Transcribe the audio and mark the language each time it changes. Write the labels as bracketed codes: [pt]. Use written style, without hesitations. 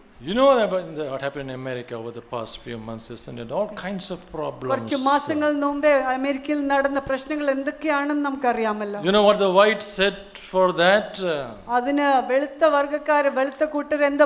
[en] You know what happened in America over the past few months, isn't it? All kinds of problems. [ml] കുറച്ച് മാസങ്ങൾ മുമ്പേ അമേരിക്കയിൽ നടന്ന പ്രശ്നങ്ങൾ എന്തൊക്കെയാണെന്ന് നമുക്കറിയാമല്ലോ. [en] You know what the whites said for that? [ml] അതിന് വെളുത്ത വർഗ്ഗക്കാര് വെളുത്ത കൂട്ടർ എന്താ